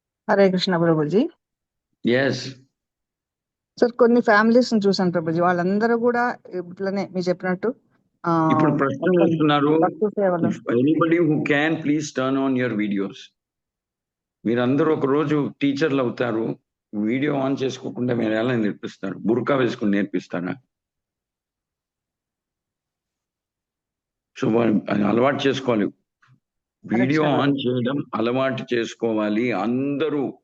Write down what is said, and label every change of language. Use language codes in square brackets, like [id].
[te] Hare Krishna Prabhuji. [en] Yes. [te] Sir, కొన్ని families ని చూసాను ప్రభుజీ, వాళ్ళందరూ కూడా ఇట్లనే మీరు చెప్పినట్టు ఇప్పుడు ప్రశ్నలు వేస్తున్నారు. భక్తి సేవలు. [en] Anybody who can, please turn on your videos. [te] మీరందరూ ఒక రోజు టీచర్లు అవుతారు. వీడియో ఆన్ చేసుకోకుండా మీరు ఎలా నేర్పిస్తారు? బుర్కా వేసుకుని నేర్పిస్తారా? సో అలవాటు చేసుకోవాలి, వీడియో ఆన్ చేయడం అలవాటు చేసుకోవాలి అందరూ.